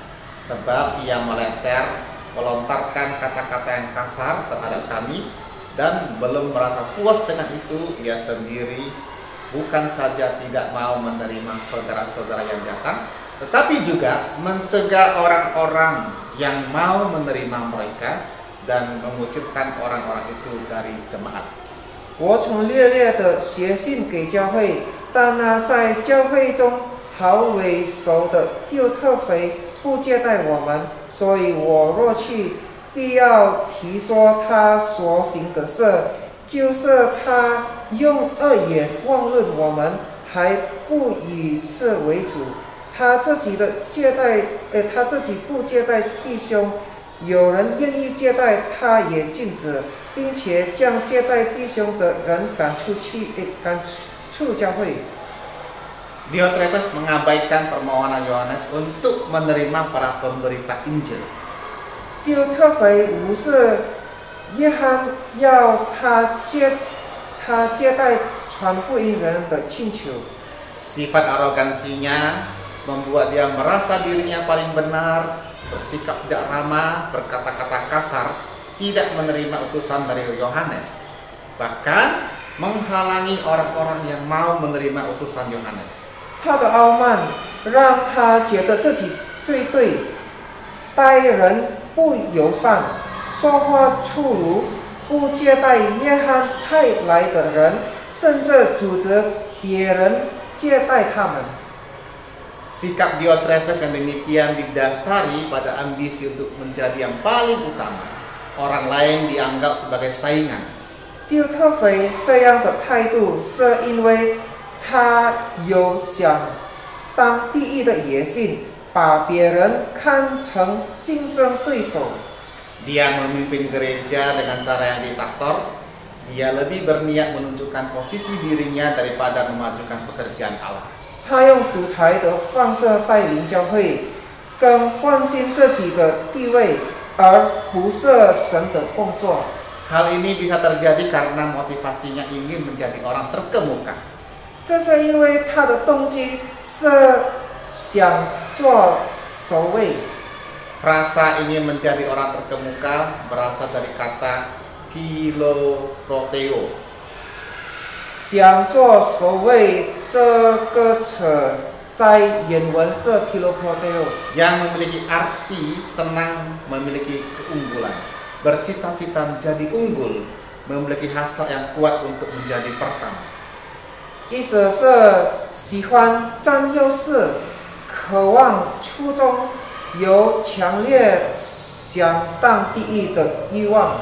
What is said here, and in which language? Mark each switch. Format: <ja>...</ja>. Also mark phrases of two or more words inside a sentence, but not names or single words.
<id>Sebab ia melontarkan kata-kata yang kasar terhadap kami, dan belum merasa puas dengan itu, ia sendiri bukan saja tidak mau menerima saudara-saudara yang datang, tetapi juga mencegah orang-orang yang mau menerima mereka dan mengucilkan orang-orang itu dari jemaat.</id> <zh>我曾略略地写信给教会，但那在教会中毫为熟的丢特肥不接待我们，所以我若去，必要提说他所行的事，就是他用恶言妄论我们，还不以此为主。他自己不接待弟兄，有人愿意接待，他也禁止，并且将接待弟兄的人赶出教会。</zh> <id>Diotrephes mengabaikan permohonan Yohanes untuk menerima para pemberita Injil.</id> <zh>丢特肥无视约翰要他接待传福音人的请求。</zh> <id>Sifat arogansinya membuat dia merasa dirinya paling benar, bersikap tidak ramah, berkata-kata kasar, tidak menerima utusan dari Yohanes, bahkan menghalangi orang-orang yang mau menerima utusan Yohanes.</id> <zh>他的傲慢让他觉得自己最对，待人不友善，说话粗鲁，不接待约翰派来的人，甚至阻止别人接待他们。</zh> <id>Sikap Diotrephes yang demikian didasari pada ambisi untuk menjadi yang paling utama. Orang lain dianggap sebagai saingan.</id> <zh>丢特肥这样的态度，是因为他有想当第一的野心，把别人看成竞争对手。</zh> <id>Dia memimpin gereja dengan cara yang diktator. Dia lebih berniat menunjukkan posisi dirinya daripada memajukan pekerjaan Allah.</id> <zh>他用独裁的方式带领教会，更关心自己的地位，而不是神的工作。</zh> <id>Hal ini bisa terjadi karena motivasinya ingin menjadi orang terkemuka.</id> <zh>这是因为他的动机是想做首位。</zh> <id>Frasa ingin menjadi orang terkemuka berasal dari kata philoproteo.</id> <zh>想做首位这个词在原文是 philoproteo，</zh> <id>yang memiliki arti senang memiliki keunggulan, bercita-cita menjadi unggul, memiliki hasrat yang kuat untuk menjadi pertama.</id> <zh>意思是喜欢占优势，渴望初衷，有强烈想当第一的欲望。</zh>